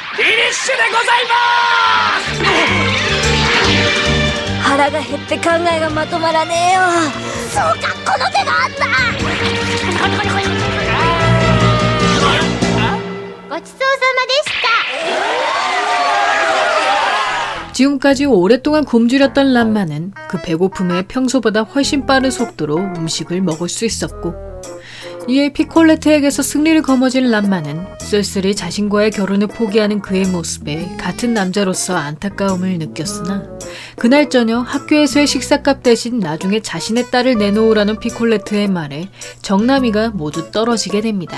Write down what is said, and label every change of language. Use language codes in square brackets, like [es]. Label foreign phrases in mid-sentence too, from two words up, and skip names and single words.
[ja] フィニッシュでございます。腹が減って考えがまとまらねえよ。そうかこの手があった。ごちそうさまでした。 [ko] 지금까지 오랫동안 굶주렸던 람마는 그 배고픔에 평소보다 훨씬 빠른 속도로 음식을 먹을 수 있었고, 이에 피콜레트에게서 승리를 거머쥔 람마는 쓸쓸히 자신과의 결혼을 포기하는 그의 모습에 같은 남자로서 안타까움을 느꼈으나, 그날 저녁 학교에서의 식사값 대신 나중에 자신의 딸을 내놓으라는 피콜레트의 말에 정나미가 모두 떨어지게 됩니다.